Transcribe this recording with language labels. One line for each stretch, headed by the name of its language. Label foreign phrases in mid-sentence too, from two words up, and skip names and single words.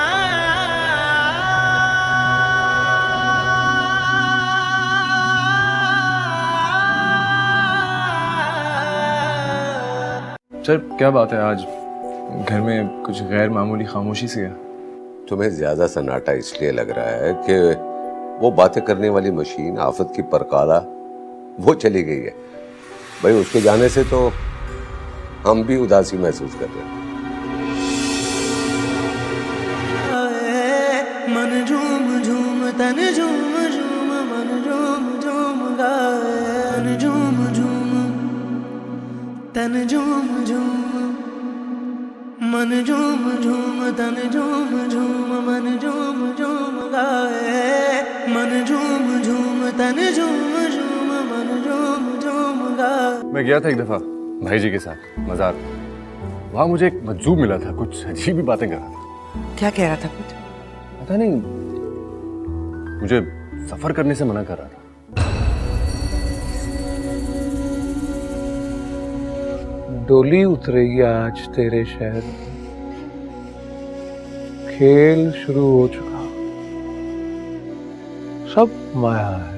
Hindi: सर क्या बात है, आज घर में कुछ गैर मामूली खामोशी सी है। तुम्हें ज्यादा सन्नाटा इसलिए लग रहा है कि वो बातें करने वाली मशीन आफत की परकाला वो चली गई है। भाई उसके जाने से तो हम भी उदासी महसूस कर रहे हैं। मन झूम झूम तन झूम झूम मन झूम झूम गाए, मन झूम झूम तन झूम झूम, मन झूम झूम तन झूम झूम मन झूम झूम गाए, मन झूम झूम तन झूम झूम मन झूम झूम गाए। मैं गया था एक दफा भाई जी के साथ मज़ार। वहाँ मुझे एक मजजूब मिला था, कुछ अजीब ही बातें कर रहा था। क्या कह रहा था? कुछ पता नहीं, मुझे सफर करने से मना कर रहा था। डोली उतरेगी आज तेरे शहर, खेल शुरू हो चुका, सब माया है।